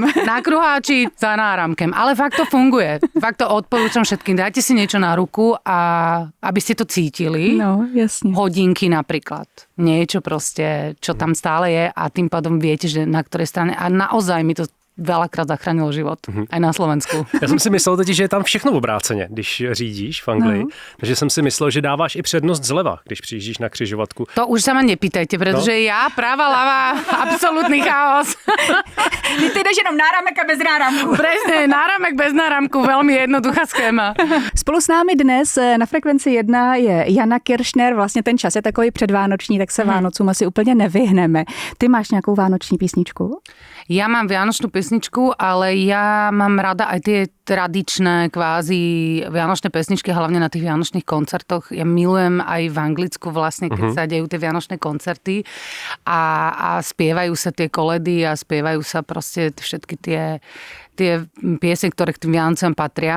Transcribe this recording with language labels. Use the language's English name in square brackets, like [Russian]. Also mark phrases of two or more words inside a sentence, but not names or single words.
[Czech] Na kruháči za náramkem. Ale fakt to funguje. [Slovak] Fakt to odporúčam všetkým. Dajte si niečo na ruku a aby ste to cítili. No, jasne. Hodinky napríklad. Niečo proste, čo tam stále je a tým pádom viete, že na ktorej strane. A naozaj mi to veľakrát zachránilo život. Aj na Slovensku. [Czech] Já jsem si myslel totiž, že je tam všechno obráceně, když řídíš v Anglii. No. Takže jsem si myslel, že dáváš i přednost zleva, když přijíždíš na křižovatku. [Slovak] To už sa ma nepýtajte, pretože ja práva, ľava, absolútny chaos. [Czech] Ty jdeš jenom náramek a bez náramku. [Slovak] Presne, náramek bez náramku, veľmi jednoduchá schéma. [Czech] Spolu s námi dnes na Frekvenci 1 je Jana Kiršner, vlastně ten čas je takový předvánoční, tak se Vánocům asi úplně nevyhneme. Ty máš nějakou vánoční písničku? [Slovak] Ja mám vianočnú pesničku, ale ja mám rada aj tie tradičné kvázi vianočné pesničky, hlavne na tých vianočných koncertoch. Ja milujem aj v Anglicku vlastne, keď sa dejú tie vianočné koncerty a spievajú sa tie koledy a spievajú sa proste všetky tie piesne, ktoré k tým Vianocom patria.